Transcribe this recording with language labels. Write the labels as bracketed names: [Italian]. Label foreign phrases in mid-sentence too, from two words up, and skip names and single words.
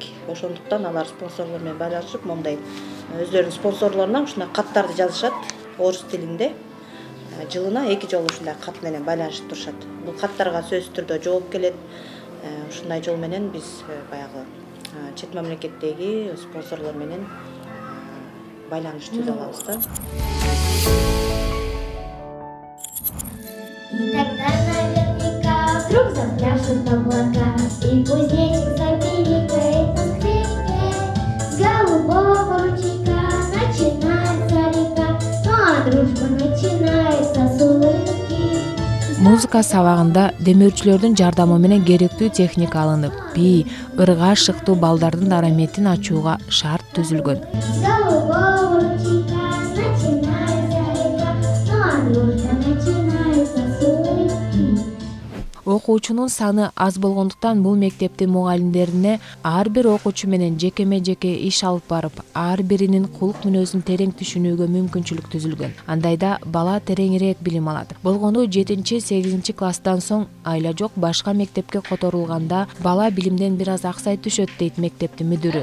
[Kyrgyz] Ошондуктан алар спонсорлор менен байланышып, мондай өздөрүнүн спонсорлоруна ушундай каттарды жазышат орус тилинде. Жылына 2 жолу ушундай кат менен байланышып турушат. Бул каттарга сөзсүз түрдө жооп келет. Ушундай жол менен биз баягы чет мамлекеттеги спонсорлор менен байланыш түзө алабыз да. [Russian] И тогда наверняка вдруг запляшут облака, и кузнечик запиликает на скрипке. С голубого ручейка начинается река, ну а дружба начинается с улыбки. [Kyrgyz] Музыка сабагында демөөрчүлөрдүн жардамы менен керектүү техника алынып, бий, ырга шыктуу балдардын дараметин ачууга шарт түзүлгөн. [Russian] С голубого ручейка начинается река, ну а дружба начинается с улыбки. [Kyrgyz] окуучунун саны аз болгондуктан бул мектептин мугалимдерине ар бир окуучу менен жекеме жеке иш алып барып, ар биринин кулук мүнөзүн терең түшүнүүгө мүмкүнчүлүк түзүлгөн. Андайда бала тереңирээк билим алат. Болгону 7-8 класстан соң айла жок башка мектепке которулганда бала билимден бир аз аксай түшөт дейт мектептин мүдүрү.